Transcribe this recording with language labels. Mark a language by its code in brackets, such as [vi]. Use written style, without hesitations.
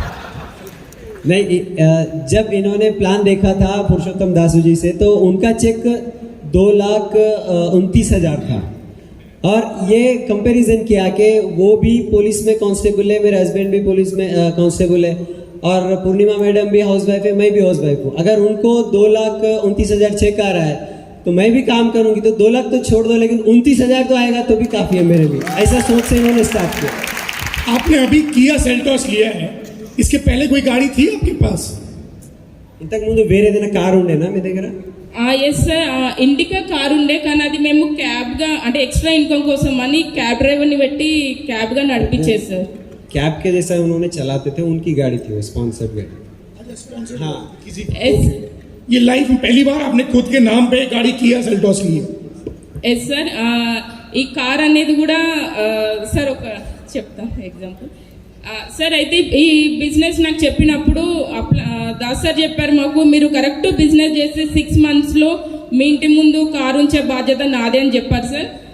[hi] नहीं, जब इन्होंने प्लान देखा था पुरुषोत्तम दासू जी से, तो उनका चेक 2,29,000 था, और ये कंपैरिजन किया कि वो भी पुलिस में कांस्टेबल है, मेरे हस्बैंड भी पुलिस में कांस्टेबल है, और पूर्णिमा मैडम भी हाउस वाइफ है, मैं भी हाउस वाइफ हूँ. अगर उनको 2,29,000 चेक आ रहा है तो मैं भी काम करूंगी, तो 2 लाख तो छोड़ दो, लेकिन 29,000 तो आएगा तो भी काफ़ी है मेरे लिए. ऐसा सोच से इन्होंने स्टार्ट किया. आपने अभी किया सेल्टॉस लिया है, इसके पहले कोई गाड़ी थी आपके पास? [te] ఇంతకు ముందు వేరే ఏదైనా కారు ఉండేనా మీ దగ్గర? ఎస్ సార్, ఇండికా కారు ఉండే, కానీ అది మేము క్యాబ్గా, అంటే ఎక్స్ట్రా ఇన్కమ్ కోసం అని క్యాబ్ డ్రైవర్ని పెట్టి క్యాబ్గా నడిపించేది సార్. [hi] कैब के जैसा उन्होंने चलाते थे, उनकी गाड़ी थी वो, स्पॉन्सर्ड गाड़ी. हाँ. ये लाइफ में पहली बार आपने खुद के नाम पे गाड़ी किया सेल्टॉस ली है? [te] ఎస్ సార్, ఈ కార్ అనేది కూడా సార్ ఒక చెప్తా ఎగ్జాంపుల్. సార్ అయితే ఈ బిజినెస్ నాకు చెప్పినప్పుడు దాస్ సార్ చెప్పారు మాకు, మీరు కరెక్ట్ బిజినెస్ చేస్తే 6 monthsలో మీ ఇంటి ముందు కారు ఉంచే బాధ్యత నాదే అని చెప్పారు సార్.